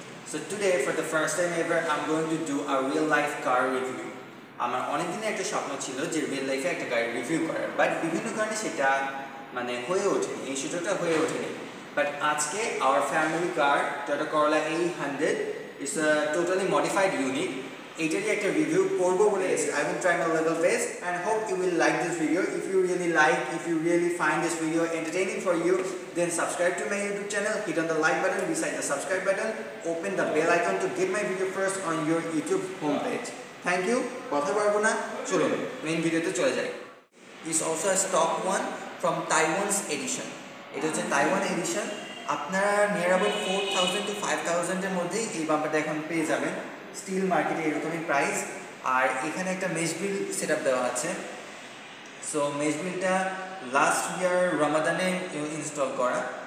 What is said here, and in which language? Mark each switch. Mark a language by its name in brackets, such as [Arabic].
[English] So today for the first time ever I'm going to do a real life car review. [Bangla] আমার অনেক দিনে একটা স্বপ্ন ছিল যে রিয়েল লাইফে একটা গাড়ি রিভিউ করার, বাট বিভিন্ন কারণে সেটা হয়ে ওঠেনি, এই সুযোগটা হয়ে ওঠেনি। বাট আজকে [English] our family car Toyota Corolla A100 is a totally modified unit. [Bangla] এটারই একটা রিভিউ করব বলে এসেছি। [English] I will try my level best and hope you will like this video. If you really find this video entertaining for you, then subscribe to my YouTube channel, hit on the like button beside the subscribe button, open the bell icon to get my video first on your YouTube homepage. Thank you. [Bangla] কথা বলবো না, চলুন main ভিডিওতে চলে যাই। [English] Is also a stock one from Taiwan's edition. [Bangla] এটা হচ্ছে Taiwan addition. আপনারা নিয়ার অ্যাবাউট 4000 to 5000 এর মধ্যেই এই বাম্পারটা এখন পেয়ে যাবেন। স্টিল মার্কেটে এরকমই প্রাইস। আর এখানে একটা মেশ গ্রিল সেটআপ দেওয়া আছে। সো মেশ গ্রিলটা লাস্ট ইয়ার রমাদানে ইনস্টল করা।